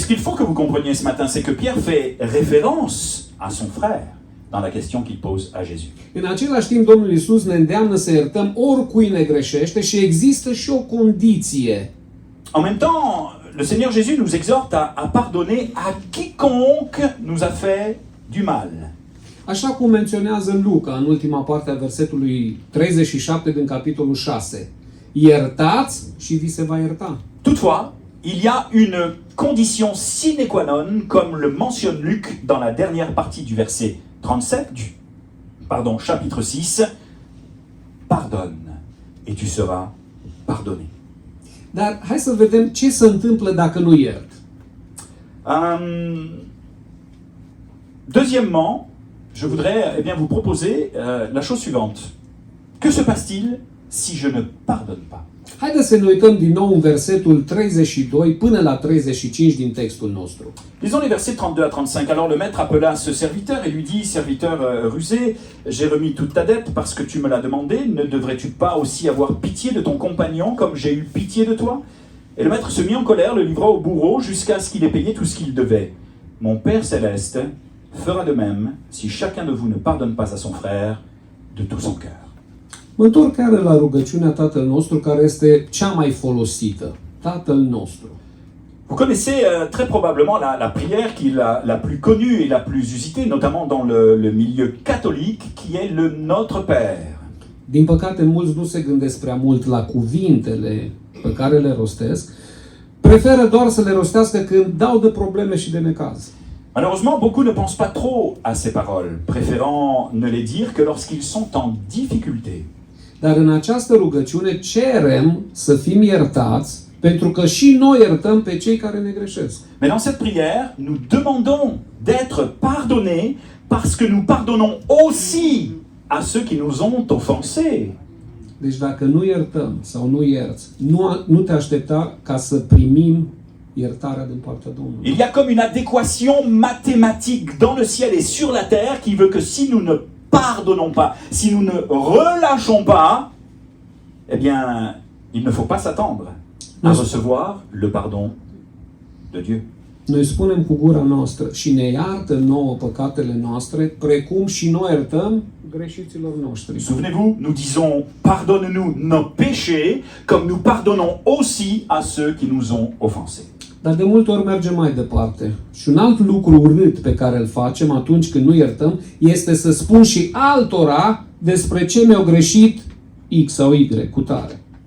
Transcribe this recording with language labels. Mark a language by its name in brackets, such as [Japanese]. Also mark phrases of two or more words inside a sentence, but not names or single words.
[French] Et ce qu'il faut que vous compreniez ce matin, c'est que Pierre fait référence à son frère dans la question qu'il pose à Jésus. [Romanian] În același timp, Domnul Iisus ne îndeamnă să iertăm oricui ne greșește și există și o condiție. [French] En même temps, le Seigneur Jésus nous exhorte à pardonner à quiconque nous a fait du mal. [Romanian] Așa cum menționează Luca în ultima parte a versetului 37 din capitolul 6. Iertați și vi se va ierta. [French] Toutefois, il y a une condition [Latin] sine qua non, [French] comme le mentionne Luc dans la dernière partie du verset 37, chapitre 6. Pardonne et tu seras pardonné. [Romanian] Dar hai să vedem ce se întâmplă dacă nu iert. [French] Deuxièmement, je voudrais vous proposer la chose suivante. Que se passe-t-il si je ne pardonne pas? [Romanian] Haideți să ne uităm din nou în versetul 32 până la 35 din textul nostru. [French] Lisons les versets 32 à 35. Alors le maître appela ce serviteur et lui dit, serviteur rusé, j'ai remis toute ta dette parce que tu me l'as demandé. Ne devrais-tu pas aussi avoir pitié de ton compagnon comme j'ai eu pitié de toi? Et le maître se mit en colère, le livra au bourreau jusqu'à ce qu'il ait payé tout ce qu'il devait. Mon Père céleste fera de même si chacun de vous ne pardonne pas à son frère de tout son cœur. [Romanian] Mă întorc chiar la rugăciunea Tatăl nostru care este cea mai folosită. Tatăl nostru. [French] Vous connaissez très probablement la prière qui est la plus connue et la plus usitée, notamment dans le milieu catholique, qui est le Notre Père. [Romanian] Din păcate, mulți nu se gândesc prea mult la cuvintele pe care le rostesc, preferă doar să le rostească când dau de probleme și de necaz. [French] Malheureusement, beaucoup ne pensent pas trop à ces paroles, préférant ne les dire que lorsqu'ils sont en difficulté. [Romanian] Dar în această rugăciune cerem să fim iertați, pentru că și noi iertăm pe cei care ne greșesc. [French] Mais dans cette prière, nous demandons d'être pardonnés parce que nous pardonnons aussi à ceux qui nous ont offensés. [Romanian] Deci dacă nu iertăm sau nu ierți, nu te aștepta ca să primim iertarea din partea Domnului. [French] Il y a comme une adéquation mathématique dans le ciel et sur la terre qui veut que si nous ne pardonnons pas, si nous ne relâchons pas, eh bien, il ne faut pas s'attendre à recevoir le pardon de Dieu. [Romanian] Noi spunem cu gura noastră și ne iartă nouă păcatele noastre, precum și noi iertăm greșiților noștri. [French] Souvenez-vous, nous disons pardonne-nous nos péchés comme nous pardonnons aussi à ceux qui nous ont offensés. [Romanian] Dar de multe ori mergem mai departe. Și un alt lucru urât pe care îl facem atunci când nu iertăm este să spun și altora despre ce mi-au greșit X sau Y, cu tare.